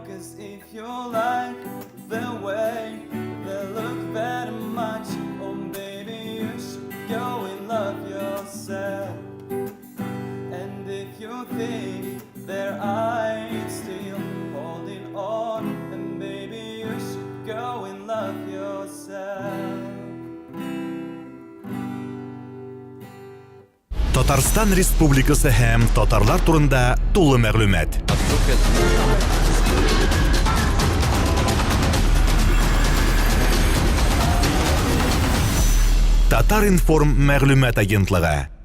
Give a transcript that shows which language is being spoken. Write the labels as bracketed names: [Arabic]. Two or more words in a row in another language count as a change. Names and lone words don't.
[English] Cause if you like the way they look very much, oh baby you should go and love yourself. And if you think their eyes still holding on, then baby you should go and love yourself. [Tatar] Татарстан Республикасы һәм татарлар турында тулы мәгълүмат. Татар информ мәгълүмат агентлыгы.